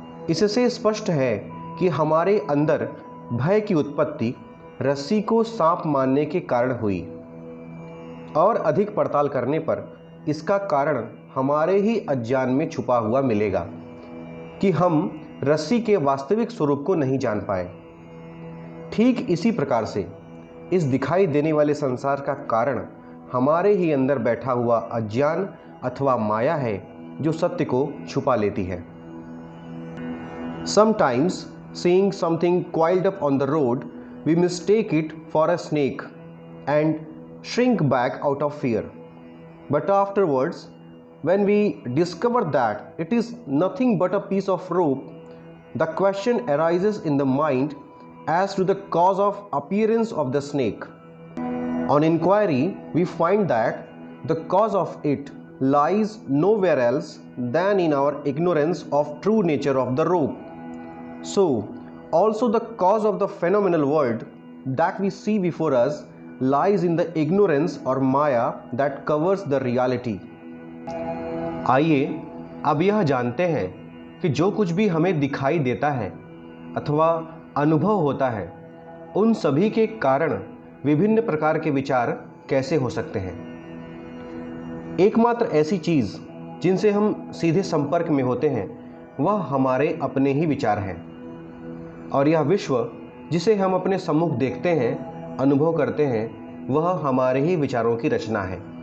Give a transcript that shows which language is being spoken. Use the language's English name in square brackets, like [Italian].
[Hindi] इससे स्पष्ट है कि हमारे अंदर भय की उत्पत्ति रस्सी को सांप मानने के कारण हुई, और अधिक पड़ताल करने पर इसका कारण हमारे ही अज्ञान में छुपा हुआ मिलेगा कि हम रस्सी के वास्तविक स्वरूप को नहीं जान पाए। ठीक इसी प्रकार से इस दिखाई देने वाले संसार का कारण हमारे ही अंदर बैठा हुआ अज्ञान अथवा माया है, जो सत्य को छुपा लेती है। [English] Sometimes seeing something coiled up on the road, we mistake it for a snake and shrink back out of fear. But afterwards, when we discover that it is nothing but a piece of rope, the question arises in the mind as to the cause of appearance of the snake. On inquiry, we find that the cause of it lies nowhere else than in our ignorance of true nature of the rope. So, also the cause of the phenomenal world that we see before us lies in the ignorance or maya that covers the reality. [Hindi] आइए अब यह जानते हैं कि जो कुछ भी हमें दिखाई देता है अथवा अनुभव होता है, उन सभी के कारण विभिन्न प्रकार के विचार कैसे हो सकते हैं। एकमात्र ऐसी चीज़ जिनसे हम सीधे संपर्क में होते हैं वह हमारे अपने ही विचार हैं, और यह विश्व जिसे हम अपने सम्मुख देखते हैं, अनुभव करते हैं, वह हमारे ही विचारों की रचना है।